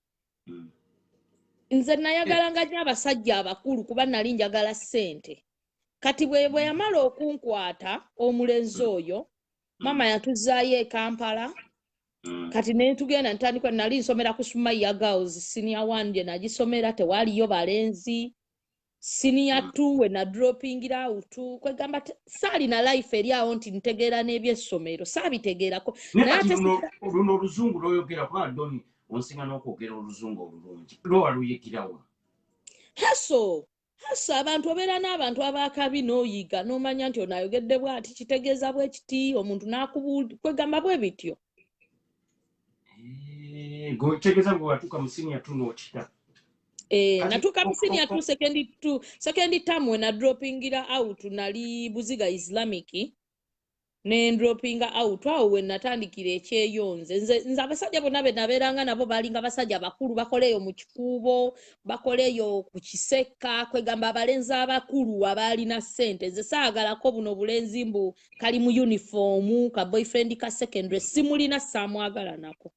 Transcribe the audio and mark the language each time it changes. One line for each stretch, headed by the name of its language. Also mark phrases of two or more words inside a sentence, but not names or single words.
Ganda: Nze nayagalanga nnyo abasajja abakulu kuba nali njagala ssente. Kati bwe yamala okunkwata omulenzi oyo mama yatuzaayo e Kampala kati ne tugenda ntandikwa nali nsomera ku Sumaya Girls senior 1 gye nagisomera tewaliyo balenzi senior 2 we na
English: dropping out
Ganda: kwegamba saalina life eri awo nti ntegeera n'ebyessomero saabitegeerako luno oluzungu lwoyogera kuba Doni onsinga n'okwogera oluzungu olulungi lwo waluyigirawa haso abantu obeera n'abantu abakabi n'oyiga n'omanya nti onayogedde bw'ati kitegeeza bwe kiti omuntu n'akubuulira kwegamba bwe bityo gotegeeza bwe watuuka mu senior 2 n'okita natuuka mu senior 2
English: second term
Ganda: we na droppingira out nali Buziga Islamic ne droppinga out awo we natandikira ekyeyonze nze abasajja bonna be nabeeranga nabo balinga basajja bakulu bakoleyo mu kikuubo bakoleyo ku kiseka kwegamba abalenzi abakulu abaalina ssente nze saagalako buno bulenzi mbu kali mu uniform ka boyfriend ka secondary simulina saamwagala nako